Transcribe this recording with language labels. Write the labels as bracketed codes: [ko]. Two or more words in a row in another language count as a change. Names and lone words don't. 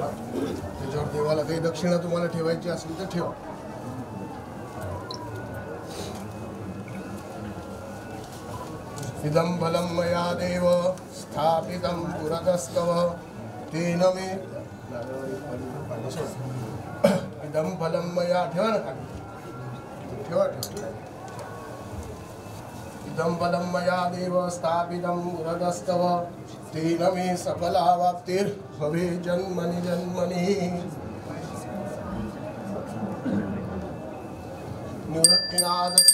[mr] त्याच्यावर देवाला काही दक्षिणा तुम्हाला ठेवायची असेल तर ठेवा. [sa] इदं फलं मया देव स्थापितं पुरतस्तव तेन मे. इदं फलं मया [mr] ठेवा ना खाली. ठेवा. [sa] इदं फलं मया देव स्थापितं पुरतस्तव तेन मे सफलावाप्तिर्भवे जन्मनि जन्मनि. निवृत्तिनाथ